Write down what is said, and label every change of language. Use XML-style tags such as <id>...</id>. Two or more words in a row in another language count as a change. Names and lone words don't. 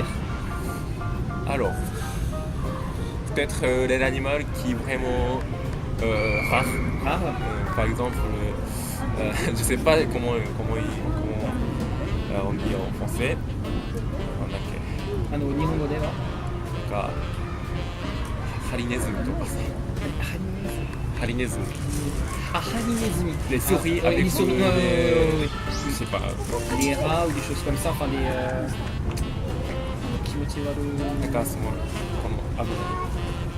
<fr>Alors, peut-être les animaux qui sont vraiment rares. Par exemple, je ne sais pas comment on dit en français. Ah non,</fr> <ja>日本語では. なんかハリネズミとかさ、ハリネズミ。 Ah, Halinezumi.</ja> <fr>Les souris Ah, avec les souris, je sais pas. des rats ou des choses comme ça, enfin des. Qui autre ちはる。</fr> <ja>なんかそのこの危ない</ja>